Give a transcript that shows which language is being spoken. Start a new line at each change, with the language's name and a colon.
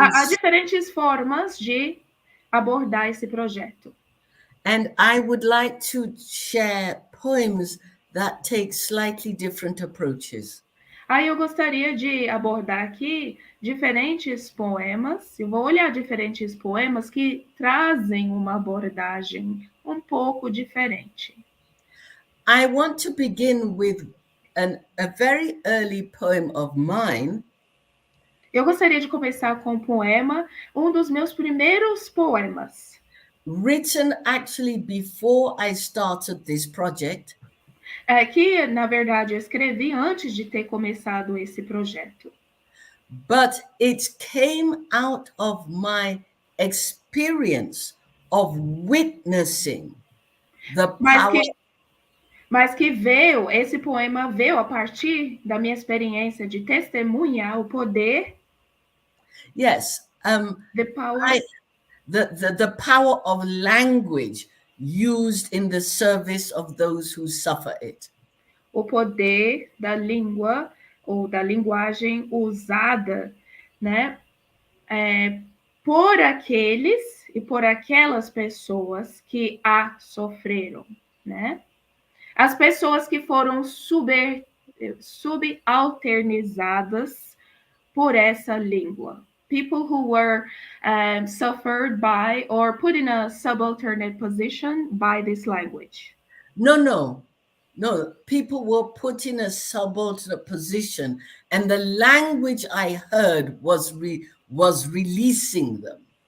Portuguese: Há diferentes formas de abordar esse projeto.
English: and I would like to share poems that take slightly different approaches.
Portuguese: Aí eu gostaria de abordar aqui diferentes poemas, eu vou olhar diferentes poemas que trazem uma abordagem um pouco diferente.
English: I want to begin with a very early poem of mine.
Portuguese: Eu gostaria de começar com um poema, um dos meus primeiros poemas.
English: Written actually before I started this project.
Portuguese: Que, na verdade, eu escrevi antes de ter começado esse projeto.
English: But it came out of my experience of witnessing the power.
Portuguese: Mas que esse poema veio a partir da minha experiência de testemunhar o poder.
English: Yes, the power. The power of language used in the service of those who suffer it.
Portuguese: O poder da língua ou da linguagem usada, né, por aqueles e por aquelas pessoas que a sofreram, né? As pessoas que foram subalternizadas por essa língua.
English: People who were suffered by or put in a subalternate position by this language. No. People were put in a subaltern position, and the language I heard was releasing them.